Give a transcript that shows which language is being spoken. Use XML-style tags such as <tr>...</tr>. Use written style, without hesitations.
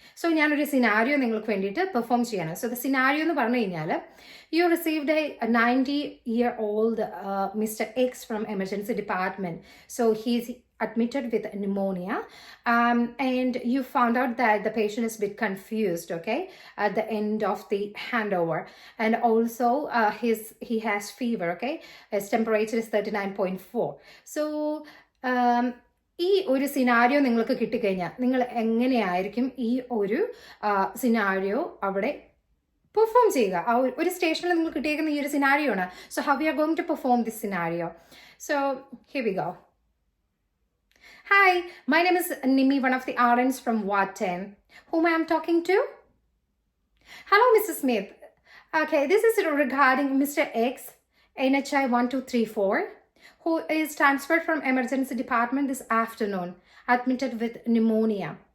<ml>So ഞാനൊരു scenario നിങ്ങൾക്ക് വേണ്ടിയിട്ട് പെർഫോം ചെയ്യണം. സോ ദ സിനാരിയോ എന്ന് പറഞ്ഞു കഴിഞ്ഞാൽ,</ml> <en>you received a 90-year-old Mr. X from emergency department. So he's admitted with pneumonia, and you found out that the patient is a bit confused, okay, at the end of the handover. And also he has fever, okay, his temperature is 39.4.</en> <ml>So ഈ ഒരു scenario നിങ്ങൾക്ക് കിട്ടിക്കഴിഞ്ഞാൽ നിങ്ങൾ എങ്ങനെയായിരിക്കും ഈ ഒരു scenario അവിടെ perform ചെയ്യുക? ആ ഒരു സ്റ്റേഷനിൽ നിങ്ങൾ കിട്ടിയേക്കുന്ന ഈ ഒരു സിനാരിയോ ആണ്.</ml> <en>So how you are going to perform this scenario? So here we go. Hi, my name is Nimi, one of the RNs from Ward 10. Whom I am talking to? Hello, Mrs. Smith. Okay, this is regarding Mr. X, NHI 1234, who is transferred from emergency department this afternoon, admitted with pneumonia.</en>